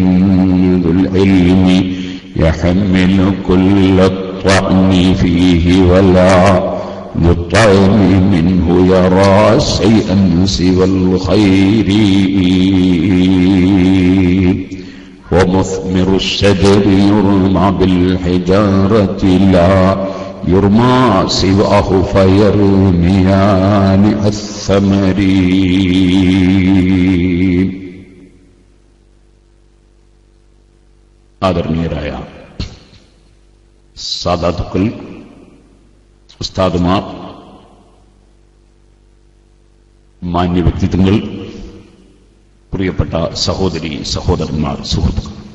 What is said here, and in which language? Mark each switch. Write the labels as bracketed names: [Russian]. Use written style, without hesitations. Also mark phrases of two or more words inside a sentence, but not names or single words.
[Arabic] ذو العلم يحمل كل الطعن فيه ولا للطعن منه يرى شيئا سوى الخير. ومثمر الشجر يرمى بالحجارة لا يرمى سواه فيرميان الثمر. [Malayalam] ആദരണീയരായ സാദാത്തുക്കൾ, ഉസ്താദുമാർ, മാന്യ വ്യക്തിത്വങ്ങൾ, പ്രിയപ്പെട്ട സഹോദരി സഹോദരന്മാർ, സുഹൃത്തുക്കൾ,